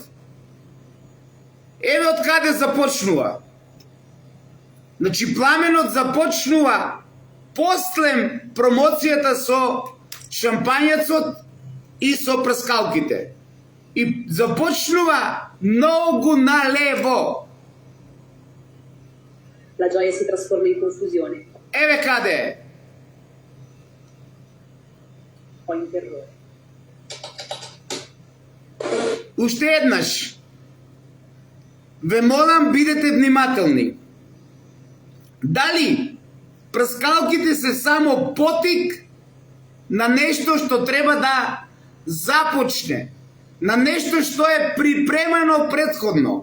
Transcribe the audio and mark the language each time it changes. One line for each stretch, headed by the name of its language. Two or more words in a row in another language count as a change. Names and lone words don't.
Macedonian: Еве од каде започнува. Значи пламенот започнува после промоцијата со шампањецот и со прскалките. И започнува многу налево.
Italian: La gioia si trasforma in confusione.
Macedonian: Еве каде е.
Italian: Poi in terrore.
Macedonian: Уште еднаш. Ве молам, бидете внимателни. Дали прскалките се само потик на нешто што треба да започне, на нешто што е припремано претходно?